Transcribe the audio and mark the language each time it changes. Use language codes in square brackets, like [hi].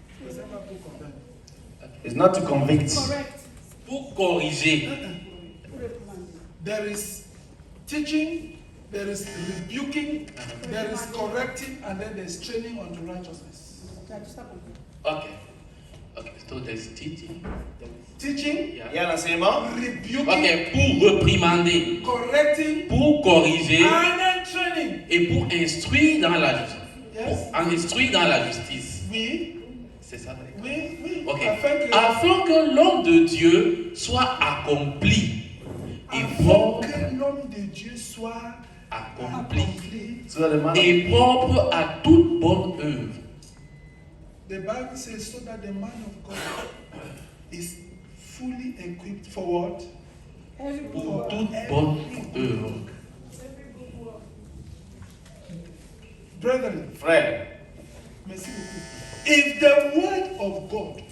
[fr] C'est pas pour convaincre. [en] It's not to convict. [fr] pour corriger. [en] There is teaching, there is rebuking, there is correcting, and then there is training unto righteousness. Okay. So there's teaching. Teaching, [fr] Il y a l'enseignement, [en] rebuking, [fr] Okay, pour reprimander, [en] correcting, [fr] pour corriger [en] and then training. [fr] et pour instruire dans la justice. [en] Yes? [fr] Pour instruire dans la justice. Oui, C'est ça. oui. Ok. Afin Afin que l'homme de Dieu soit accompli et propre, que l'homme de Dieu soit accompli Seulement. et propre à toute bonne œuvre. [en] The Bible says so that the man of God is fully equipped for what? [fr] Pour toute bonne œuvre. [en] Brethren, [fr] Frère, merci beaucoup. [en] If the word of God